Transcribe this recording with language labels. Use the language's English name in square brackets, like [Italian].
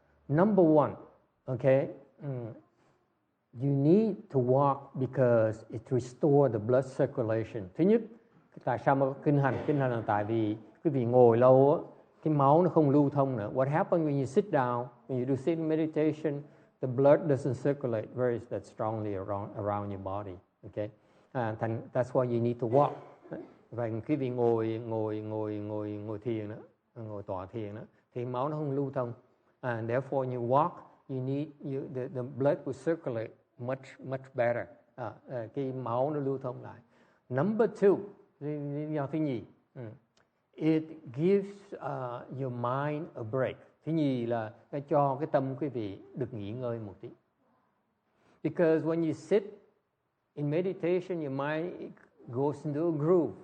[English] Number one, okay, you need to walk because it restores the blood circulation. [Vietnamese] Thứ nhất, tại sao mà kinh hành? Kinh hành là tại vì quý vị ngồi lâu á, cái máu nó không lưu thông nữa. [English] What happens when you sit down, when you do sitting meditation, the blood doesn't circulate very that strongly around your body. Okay, and that's why you need to walk. [Vietnamese] Và quý vị ngồi thiền đó, ngồi tọa thiền đó, thì máu nó không lưu thông. [English] And therefore you walk, you need the blood will circulate much better. [Vietnamese] Cái máu nó lưu thông lại. [English] Number two, [Vietnamese] lý do thứ nhì, [English] it gives your mind a break. [Vietnamese] Thứ nhì là nó cho cái tâm quý vị được nghỉ ngơi một tí. [English] Because when you sit in meditation, your mind goes into a groove.